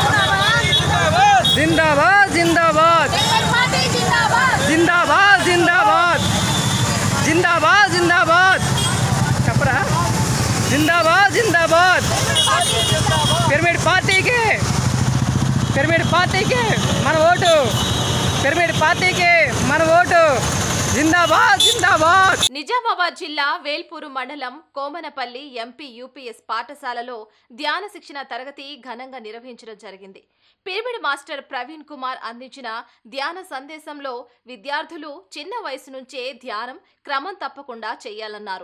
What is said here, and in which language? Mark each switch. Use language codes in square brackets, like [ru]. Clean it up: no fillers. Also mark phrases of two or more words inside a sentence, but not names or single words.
[hi] जिंदाबाद जिंदाबाद जिंदाबाद जिंदाबाद जिंदाबाद जिंदाबाद छपरा जिंदाबाद जिंदाबाद पिरामिड पार्टी के मन ओटू पिरामिड पार्टी के मन ओटू जिंदाबाद जिंदाबाद। [te] నిజామాబాద్ జిల్లా వేల్పూరు మండలం కోమనపల్లి ఎంపీ యూపీఎస్ పాఠశాలలో ధ్యాన శిక్షణ తరగతి ఘనంగా నిర్వహించడం జరిగింది। పిరమిడ్ మాస్టర్ ప్రవీణ్ కుమార్ అందించిన ధ్యాన సందేశంలో విద్యార్థులు చిన్న వయసు నుంచే ధ్యానం క్రమం తప్పకుండా చేయాలన్నారు।